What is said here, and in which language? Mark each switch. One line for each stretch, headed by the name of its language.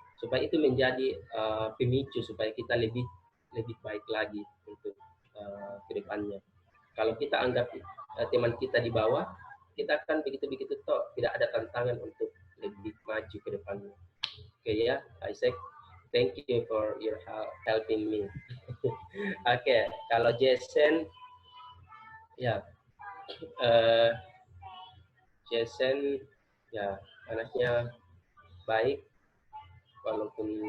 Indonesian: Supaya itu menjadi pemicu supaya kita lebih baik lagi untuk kedepannya. Kalau kita anggap teman kita di bawah, kita akan begitu-begitu toh, tidak ada tantangan untuk lebih maju ke depannya. Oke ya, Isaac.
English: Thank you for your helping me.
Indonesian: Oke, kalau Jason, ya, Jason, ya anaknya baik, walaupun